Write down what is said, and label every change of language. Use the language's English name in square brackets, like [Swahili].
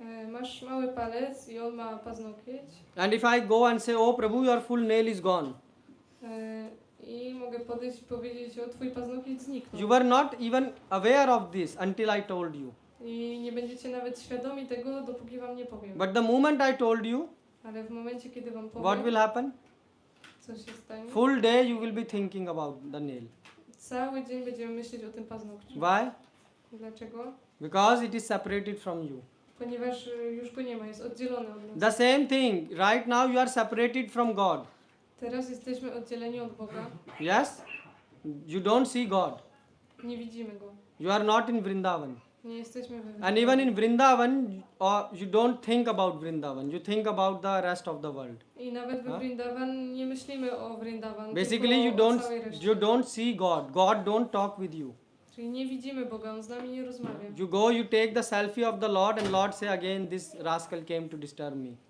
[Polish] Masz mały palec i on ma paznokieć. [English] And if I go and say, oh Prabhu, your full nail is gone. [Polish] I mogę podejść i powiedzieć, o twój paznokieć zniknął. [English] You were not even aware of this until I told you. [Polish] I nie będziecie nawet świadomi tego, dopóki wam nie powiem. [English] But the moment I told you, [Polish] Ale w momencie, kiedy wam powiem, [English] what will happen? [Polish] co się stanie? [English] Full day you will be thinking about the nail. [Polish] Cały dzień będziemy myśleć o tym paznokciu. [English] Why? [Polish] Dlaczego? [English] Because it is separated from you. [Polish] Ponieważ już go nie ma, jest oddzielony od nas. [English] The same thing, right now you are separated from God. [Polish] Teraz jesteśmy oddzieleni od Boga. [English] Yes? You don't see God. [Polish] Nie widzimy Go. [English] You are not in Vrindavan. [Polish] Nie jesteśmy we [English] And even in Vrindavan, you don't think about Vrindavan. You think about the rest of the world. [Polish] I nawet we Vrindavan nie myślimy o Vrindavan, [English] Basically, [Polish] tylko o całej reszcie. [English] you don't see God. God don't talk with you. [Polish] Czyli nie widzimy Boga, On z nami nie rozmawia. [English] You go, you take the selfie of the Lord, and Lord say again, this rascal came to disturb me.